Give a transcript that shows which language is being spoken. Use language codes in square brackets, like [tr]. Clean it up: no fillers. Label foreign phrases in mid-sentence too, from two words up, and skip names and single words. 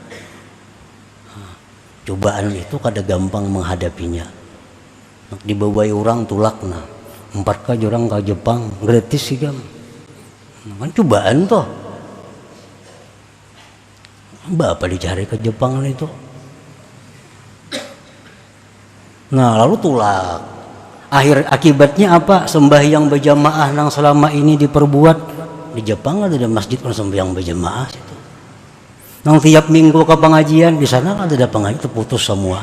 [id] Cobaan itu kada gampang menghadapinya. Dibawai orang tulakna, 4 orang ke Jepang gratis sih kan. Kan cobaan toh. Bapak dicari ke Jepang itu. Nah, lalu tulak. Akhir akibatnya apa? Sembahyang berjamaah yang selama ini diperbuat di Jepang ada masjid kan sembahyang berjamaah situ. Nang tiap minggu ke pengajian di sana ada pengajian terputus semua.